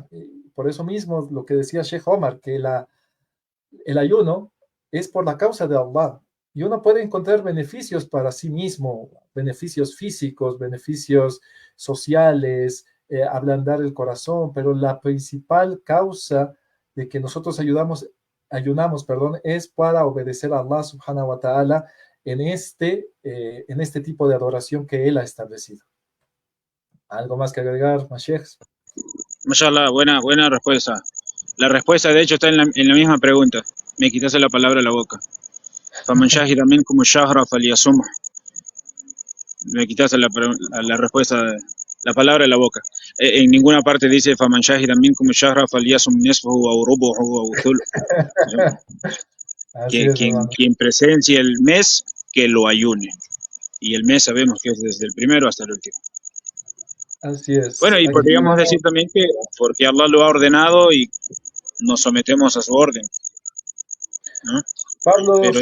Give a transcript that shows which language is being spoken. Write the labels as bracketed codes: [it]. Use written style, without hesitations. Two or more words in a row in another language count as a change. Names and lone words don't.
[es] Y por eso mismo lo que decía Sheikh Omar, que el ayuno es por la causa de Allah. Y uno puede encontrar beneficios para sí mismo, beneficios físicos, beneficios sociales, ablandar el corazón, pero la principal causa de que nosotros ayunamos, es para obedecer a Allah [ar] سبحانه وتعالى [es] en este tipo de adoración que Él ha establecido. ¿Algo más que agregar, Mashiach? Mashallah, buena respuesta. La respuesta, de hecho, está en la misma pregunta. Me quitaste la palabra de la boca. [ar] فَمَنْ شَهِدَ مِنْكُمُ الشَّهْرَ فَلْيَصُمْهُ. [es] Me quitaste la respuesta, la palabra de la boca. En ninguna parte dice [ar] فَمَنْ شَهِدَ مِنْكُمُ الشَّهْرَ فَلْيَصُمْ نِصْفَهُ أَوْ رُبُعَهُ أَوْ ثُلُثَهُ. [es] Quien presencie el mes, que lo ayune. Y el mes sabemos que es desde el primero hasta el último. Así es. Bueno, y Aquí podríamos decir también que porque Allah lo ha ordenado y nos sometemos a su orden, ¿no? Pablo Pero